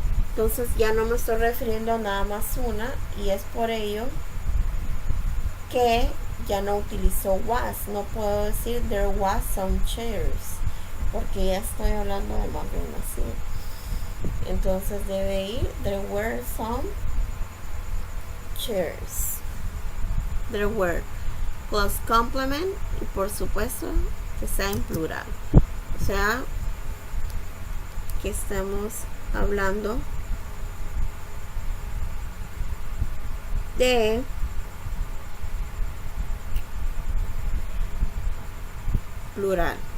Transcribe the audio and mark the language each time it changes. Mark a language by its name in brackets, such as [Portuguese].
[Spanish] Entonces ya no me estoy refiriendo a nada más una, y es por ello que ya no utilizo was. No puedo decir [English] there was some chairs, [Spanish] porque ya estoy hablando de más de una silla. Entonces debe ir [English] there were some chairs. There were plus complement, [Spanish] y por supuesto que sea en plural, o sea que estamos hablando de plural.